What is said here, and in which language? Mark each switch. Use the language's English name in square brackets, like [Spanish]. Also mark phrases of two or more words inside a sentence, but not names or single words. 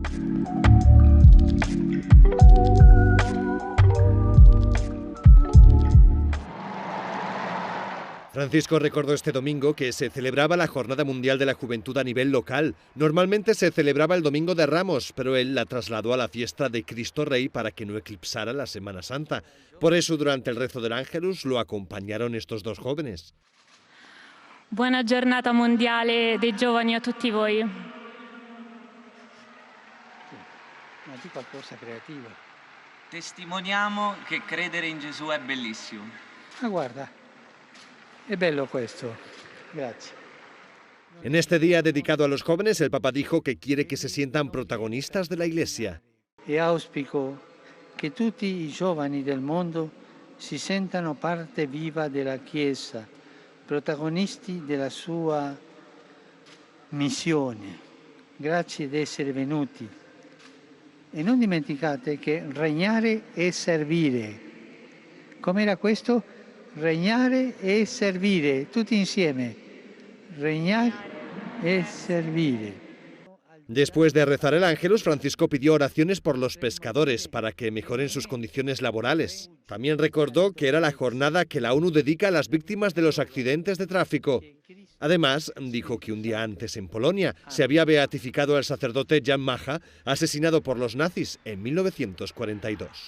[Spanish] Francisco recordó este domingo que se celebraba la Jornada Mundial de la Juventud a nivel local. Normalmente se celebraba el Domingo de Ramos, pero él la trasladó a la fiesta de Cristo Rey para que no eclipsara la Semana Santa. Por eso, durante el rezo del Ángelus, lo acompañaron estos dos jóvenes. [Italian] Buona giornata mondiale dei giovani a tutti voi. Ma di qualcosa creativo. Testimoniamo che credere in Gesù è bellissimo. Ah, guarda, è bello questo. Grazie. [Spanish] En este día dedicado a los jóvenes, el Papa dijo que quiere que se sientan protagonistas de la Iglesia. [Italian] E auspico che tutti i giovani del mondo si sentano parte viva della Chiesa, protagonisti della sua missione. Grazie di essere venuti. E non dimenticate che regnare è servire. Com'era questo? Regnare e servire, tutti insieme. Regnar e servire. [Spanish] Después de rezar el Ángelus, Francisco pidió oraciones por los pescadores para que mejoren sus condiciones laborales. También recordó que era la jornada que la ONU dedica a las víctimas de los accidentes de tráfico. Además, dijo que un día antes en Polonia se había beatificado al sacerdote Jan Macha, asesinado por los nazis en 1942.